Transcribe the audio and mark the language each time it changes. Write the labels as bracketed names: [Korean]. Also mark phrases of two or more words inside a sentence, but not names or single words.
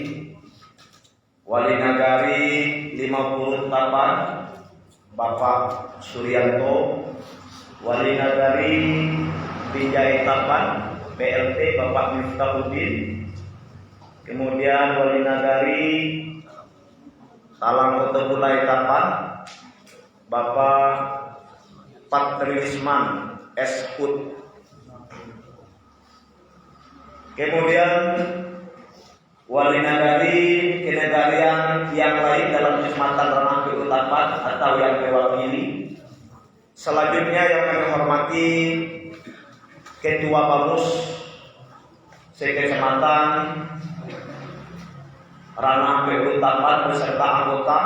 [Indonesian] Wali Nagari 50 Tapan Bapak Suryanto, Wali Nagari Binjai Tapan PLT Bapak Miftahuddin, kemudian Wali Nagari Talang Kotobulai Tapan Bapak Patrisman Eshut, kemudian Wali Nagari kenegarian yang lain dalam Kecamatan Ranah Hulu Tapan atau yang mewakili. Selanjutnya yang kami hormati Ketua Bamus Sekecamatan Ranah Hulu Tapan beserta anggota.